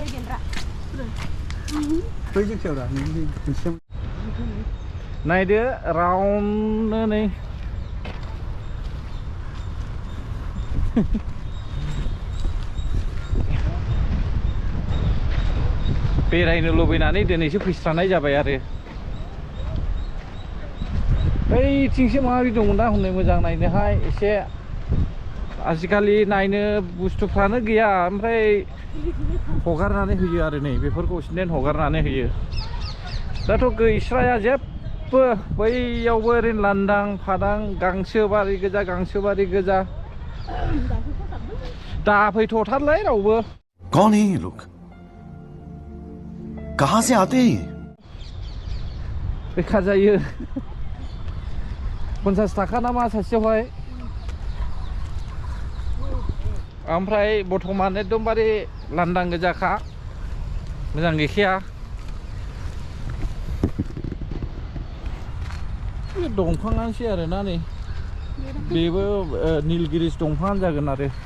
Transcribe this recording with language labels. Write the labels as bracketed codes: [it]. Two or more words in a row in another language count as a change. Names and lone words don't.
[brx] बै जायगायाव दा मोनसे नायदो राउन्ड नै बेरायनो लुबैनानै दिनैसो फैस्रानाय जाबाय आरो बैथिंसो माबोरै दंमोन दा हनै मोजां नायनोहाय एसे आजिखालि नायनो बुस्थुफ्रानो गैया ओमफ्राय हगारनानै होयो आरो नै बेफोरखौ एक्सिडेन्ट हगारनानै होयो दाथ' गैस्राया जेबो जेबो बैयावबो ओरैनो लांदां फादां गांसोबारि गोजा दा फैथ'थारलै रावबो [hi] कौन है ये लोग कहां से आते हैं ये [brx] बेखा जायो 50 थाखा नामा सासेयावहाय ओमफ्राय बर्थमान एकदमबारे लांदां गोजाखा मोजां गैखाया दंफाङानोसै आरोना नै बेबो नीलगिरिस दंफाङानो जागोन आरो